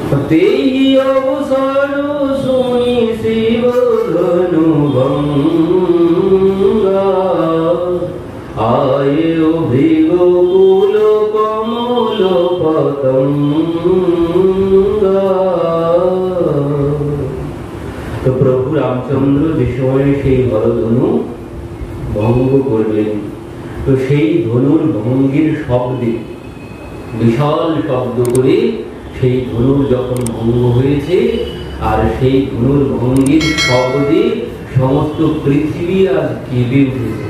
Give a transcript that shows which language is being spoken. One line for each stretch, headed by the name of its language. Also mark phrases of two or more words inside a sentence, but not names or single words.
Awadhi: तेहि अवसर सुनि शिव धनु भंगा आये भृगुकुल कमल पतंगा।
Bangla: তো প্রভু রামচন্দ্র যে সময় সেই বরধনু ভঙ্গ করলেন, তো সেই ধনুর ভঙ্গের শব্দে বিশাল শব্দ করে সেই ধনুর যখন ভঙ্গ হয়েছে, আর সেই ধনুর ভঙ্গের শব্দে সমস্ত পৃথিবী আজ কেঁপে উঠেছে।